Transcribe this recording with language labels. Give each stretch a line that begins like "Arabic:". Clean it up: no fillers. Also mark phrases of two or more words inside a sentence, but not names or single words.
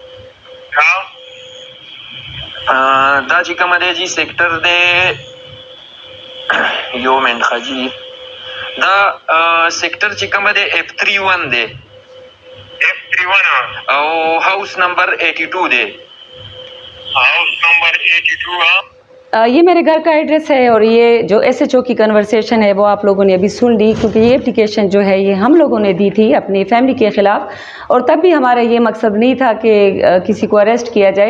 Pashto: دا چې کومه دی جی سیکټر دی یو منټ ښه جی دا سیکټر چې کومه دی F31 دی او
English: house number 82
Pashto: دی
English: house number 82
Urdu: یہ میرے گھر کا ایڈریس ہے، اور یہ جو SHO کی کنورسیشن ہے وہ آپ لوگوں نے ابھی سن لی، کیونکہ یہ اپلیکیشن جو ہے یہ ہم لوگوں نے دی تھی اپنی فیملی کے خلاف، اور تب بھی ہمارا یہ مقصد نہیں تھا کہ کسی کو اریسٹ کیا جائے۔